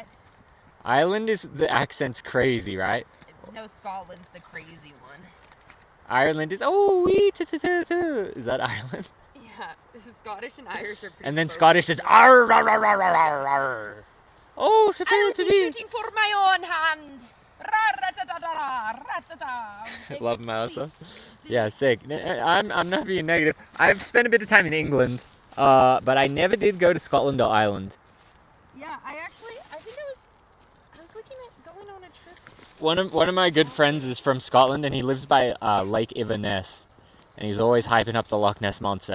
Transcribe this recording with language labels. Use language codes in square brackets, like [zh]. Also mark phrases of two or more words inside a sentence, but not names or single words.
[en] Ireland is the accent's crazy, right? No, Scotland's the crazy one. Ireland is is that Ireland? Yeah, this is Scottish and Irish are pretty And then close. Scottish is arr, arr, arr, arr, arr, arr. Oh, I'll be shooting for my own hand. Ra-ra-ta-ta-ta-ra, ra-ta-ta. Love Melissa. Yeah, sick. I'm not being negative. I've spent a bit of time in England, but I never did go to Scotland or Ireland. Yeah, I think I was looking at going on a trip. One of my good friends is from Scotland, and he lives by Lake Inverness, and he's always hyping up the Loch Ness Monster.